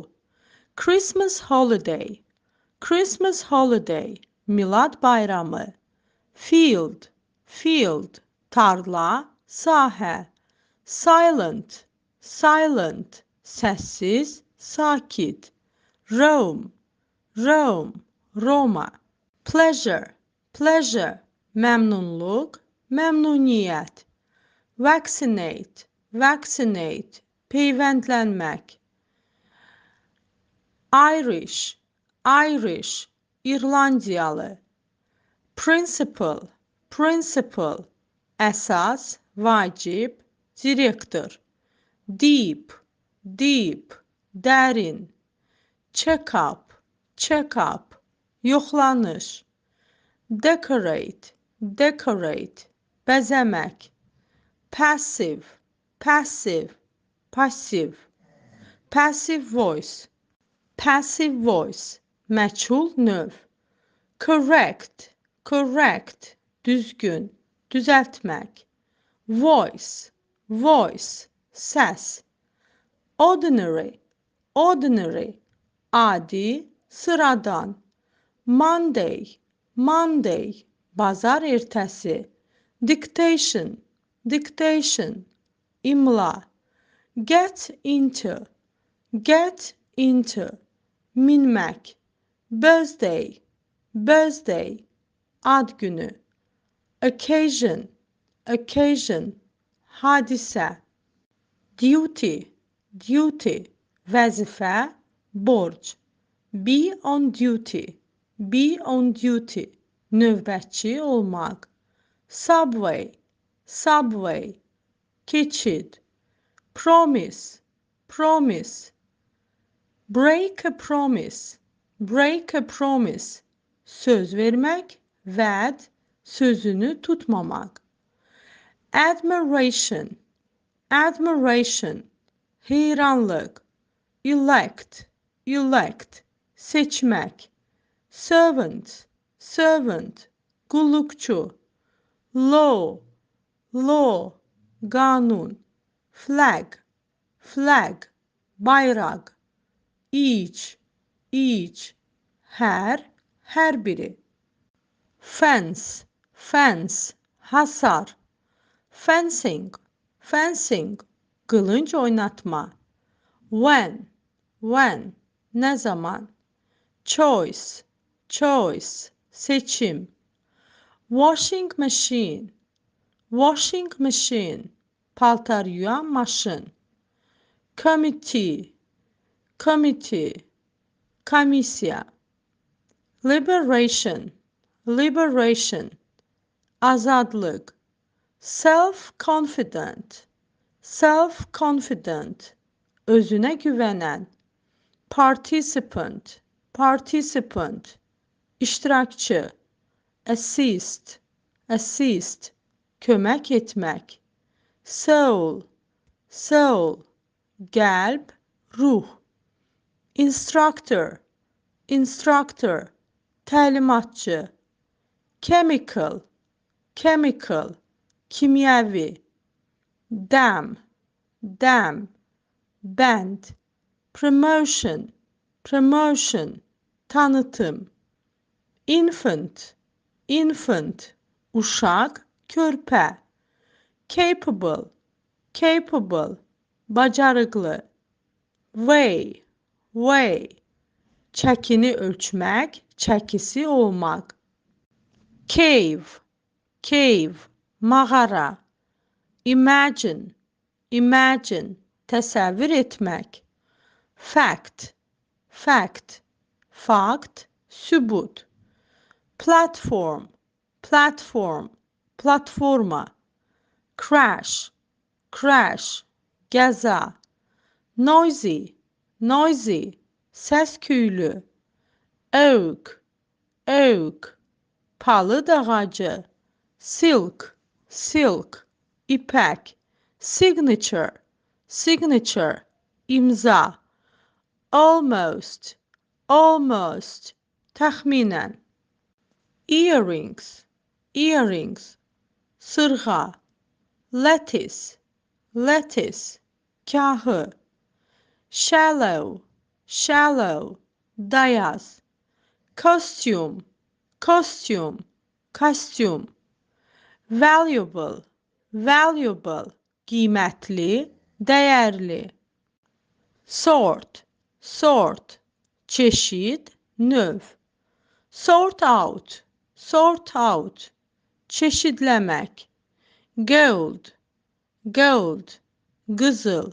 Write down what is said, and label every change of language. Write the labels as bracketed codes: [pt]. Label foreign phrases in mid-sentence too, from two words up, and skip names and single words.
[en] Christmas holiday, Christmas holiday, [az] milad bayramı. [en] Field, field, [az] tarla, sahə. [en] Silent, silent, [az] səssiz, sakit. [en] Rome, Rome, Roma. Pleasure, pleasure, [az] məmnunluq, məmnuniyyət. [en] Vaccinate, vaccinate, peyvəndlənmək. Irish, Irish, İrlandiyalı. Principal, principal, [az] əsas, vacib, direktor. [en] Deep, deep, dərin. Check-up, check-up, [az] yoxlanış. [en] Decorate, decorate, bəzəmək. Passive, passive, passiv. Passive voice, passive voice, [az] məchul növ. [en] Correct, correct, [az] düzgün, düzəltmək. [en] Voice, voice, səs. Ordinary, ordinary, [az] adi, sıradan. [en] Monday, Monday, [az] bazar ertəsi. [en] Dictation, dictation, imla. Get into, get into, minmək. Birthday, birthday, [az] ad günü. [en] Occasion, occasion, hadisə. Duty, duty, [az] vəzifə, borc. [en] Be on duty, be on duty, [az] növbətçi olmaq. [en] Subway, subway, keçid. Promise, promise. Break a promise, break a promise. [az] Söz vermək, vəd, sözünü tutmamaq. [en] Admiration, admiration, heyranlıq. Elect, elect, seçmək. Servant, servant, qulluqçu. Law, law, qanun. Flag, flag, bayraq. Each, each, [az] hər, hər biri. [en] Fence, fence, hasar. Fencing, fencing, [az] qılınc oynatma. [en] When, when, [az] nə zaman. [en] Choice, choice, seçim. Washing machine, washing machine, [az] paltar yuyan maşın. [en] Committee, committee, komissiya. Liberation, liberation, azadlıq. Self-confident, self-confident, [az] özünə güvənən. [en] Participant, participant, iştirakçı. Assist, assist, [az] kömək etmək. [en] soul, soul, [az] qəlb, ruh. [en] Instructor, instructor, təlimatçı. Chemical, chemical, [az] kimyəvi. [en] Dam, dam, bənd. Promotion, promotion, tanıtım. Infant, infant, [az] uşaq, körpə. [en] Capable, capable, [az] bacarıqlı. [en] Weigh, weigh, [az] çəkini ölçmək, çəkisi olmaq. [en] Cave, cave, mağara. Imagine, imagine, [az] təsəvvür etmək. [en] Fact, fact, [az] fakt, sübut. [en] Platform, platform, platforma. Crash, crash, [az] qəza. [en] Noisy, noisy, səs-küylü. Oak, oak, [az] palıd ağacı. [en] Silk, silk, ipək. Signature, signature, imza. Almost, almost, təxminən. Earrings, earrings, sırğa. Lettuce, lettuce, kahı. Shallow, shallow, dayaz. Costume, costume, kostyum. Valuable, valuable, [az] qiymətli, dəyərli. [en] Sort, sort, [az] çeşid, növ. [en] Sort out, sort out, çeşidləmək. Gold, gold, [az] qızıl.